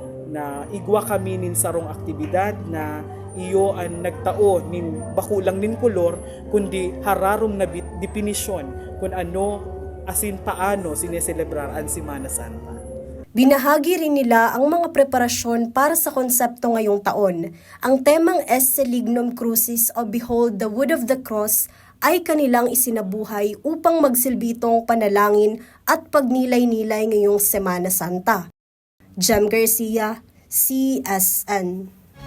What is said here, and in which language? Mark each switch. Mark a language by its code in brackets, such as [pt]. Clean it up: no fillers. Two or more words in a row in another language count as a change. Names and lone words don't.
[bik] igwa kami nin sarong aktibidad na iyo ang nagtao nin bakulang nin kolor kundi hararom na definisyon kung ano asin paano sineselebrar ang Semana Santa. [tl] Binahagi rin nila ang mga preparasyon para sa konsepto ngayong taon. Ang temang Esse Lignum Crucis o [en] Behold the Wood of the Cross [tl] ay kanilang isinabuhay upang magsilbitong panalangin at pagnilay-nilay ngayong Semana Santa. Jem Garcia, CSN.